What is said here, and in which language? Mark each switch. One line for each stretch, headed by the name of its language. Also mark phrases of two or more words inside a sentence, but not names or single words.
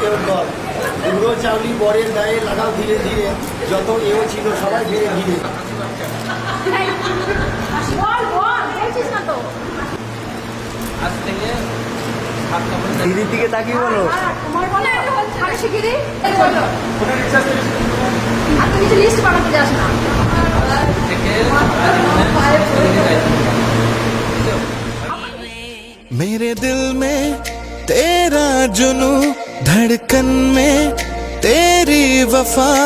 Bangla: পুরো চাউলি বরের গায়ে লাগাও ধীরে ধীরে, যত এও ছিল সবাই ধীরে ধীরে। দিদির দিকে তাকিয়ে বলো।
Hindi: मेरे दिल में तेरा जुनू, धड़कन में तेरी वफा।